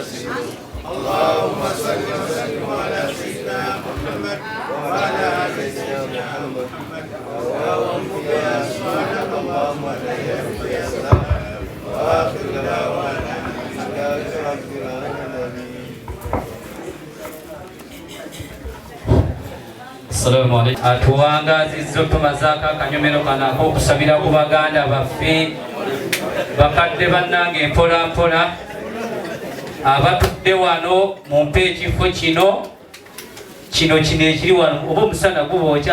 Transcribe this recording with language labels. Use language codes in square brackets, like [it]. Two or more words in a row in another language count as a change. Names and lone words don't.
[ar] اللهم صل وسلم على سيدنا محمد وعلى آل سيدنا محمد اللهم يا سبحانك اللهم يا سلام وآخر دعوانا الحمد لله رب العالمين. السلام عليكم. [lg] Atuwangazizza tumazaako akanyomero kano ak'okusabira ku baganda baffe bakadde bannange mpola mpola abatudde wano mumpe ekifo kino ekiri wano oba omusana gubookya